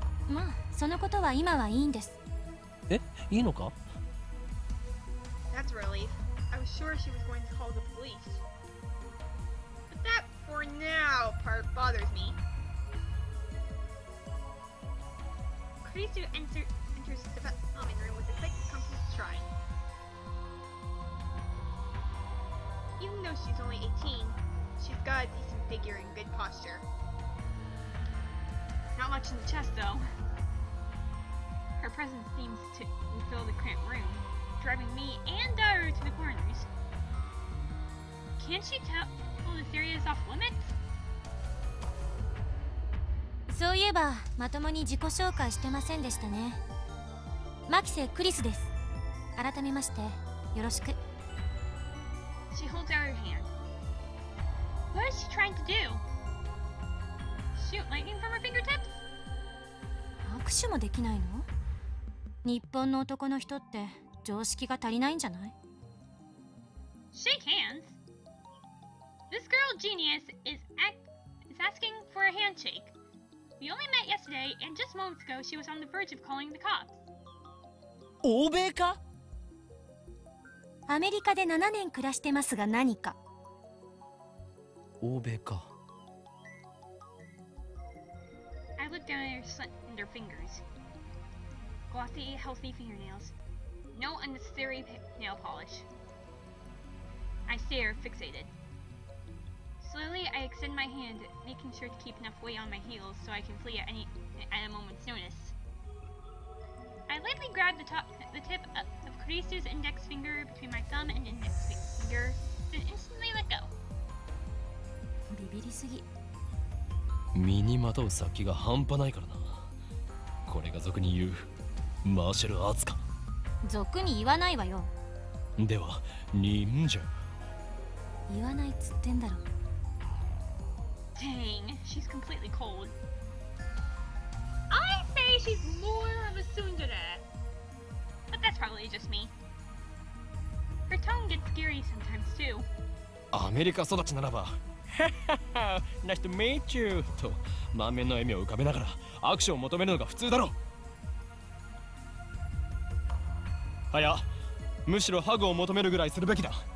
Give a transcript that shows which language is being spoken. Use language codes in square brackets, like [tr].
[ja] まあそのことは今はいいんです。え、いいのか？ [en] That's a relief. I was sure she was going to call the police. But that for now part bothers me. Kurisu enters the development room with a quick, comfortable stride. Even though she's only 18, she's got a decent figure and good posture. Not much in the chest, though. Her presence seems to fill the cramped room, driving me and Daru to the corners. Can't she tell this area is off limits? [ja] そういえばまともに自己紹介してませんでしたね。マキセ・クリスです。改めましてよろしく。 [en] She holds out her hand. What is she trying to do? Shoot lightning from her fingertips? [ja] 握手もできないの？日本の男の人って常識が足りないんじゃない？ [en] Shake hands? This girl genius is asking for a handshake. We only met yesterday, and just moments ago she was on the verge of calling the cops. [ja] 欧米か？アメリカで7年暮らしてますが何か？欧米か。 [en] I looked down at her slender fingers. Glossy, healthy fingernails. No unnecessary nail polish. I stare, fixated. Slowly, I extend my hand, making sure to keep enough weight on my heels so I can flee at a moment's notice. I lightly grab the tip of Kurisu's index finger between my thumb and index finger, then instantly let go. [ja] ビビりすぎ。身にまとう殺気が半端ないからな。これが俗に言うマーシャルアーツか。俗に言わないわよ。では忍者。言わないっつってんだろ。 [en] Dang, she's completely cold. I say she's more of a tsundere. But that's probably just me. Her tone gets scary sometimes too. [ja] アメリカ育ちならば [en] Nice to meet you [ja] と満面の笑みを浮かべながら握手を求めるのが普通だろう。はや、むしろハグを求めるぐらいするべきだ。